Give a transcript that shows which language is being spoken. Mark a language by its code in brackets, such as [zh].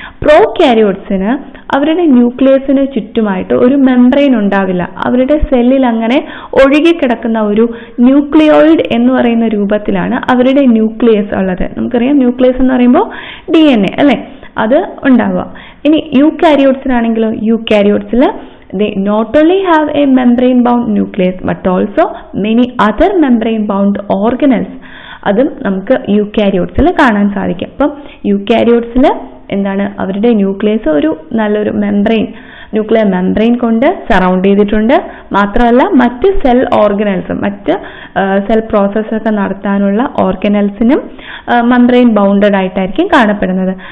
[ml] പ്രോക്യാരിയോട്സിന് അവരുടെ ന്യൂക്ലിയസിന് ചുറ്റുമായിട്ട് ഒരു മെംബ്രെയിൻ ഉണ്ടാവില്ല. അവരുടെ സെല്ലിൽ അങ്ങനെ ഒഴുകിക്കിടക്കുന്ന ഒരു ന്യൂക്ലിയോയിഡ് എന്ന് പറയുന്ന രൂപത്തിലാണ് അവരുടെ ന്യൂക്ലിയസ് ഉള്ളത്. നമുക്കറിയാം ന്യൂക്ലിയസ് എന്ന് പറയുമ്പോൾ DNA അല്ലെ, അത് ഉണ്ടാവുക. ഇനി യൂക്യാരിയോട്സിനാണെങ്കിലോ യൂക്യാരിയോട്സിൽ [en] they not only have a membrane bound nucleus but also many other membrane bound organelles. [ml] അതും നമുക്ക് യൂക്കാരിയോട്സിൽ കാണാൻ സാധിക്കും. അപ്പം യൂക്കാരിയോട്സിൽ എന്താണ്, അവരുടെ ന്യൂക്ലിയസ് ഒരു നല്ലൊരു ന്യൂക്ലിയർ മെംബ്രെയിൻ കൊണ്ട് സറൗണ്ട് ചെയ്തിട്ടുണ്ട്. മാത്രമല്ല മറ്റ് സെൽ ഓർഗനൽസും മറ്റ് സെൽ പ്രോസസ് ഒക്കെ നടത്താനുള്ള ഓർഗനൽസിനും മെംബ്രെയിൻ ബൗണ്ടഡ് ആയിട്ടായിരിക്കും കാണപ്പെടുന്നത്.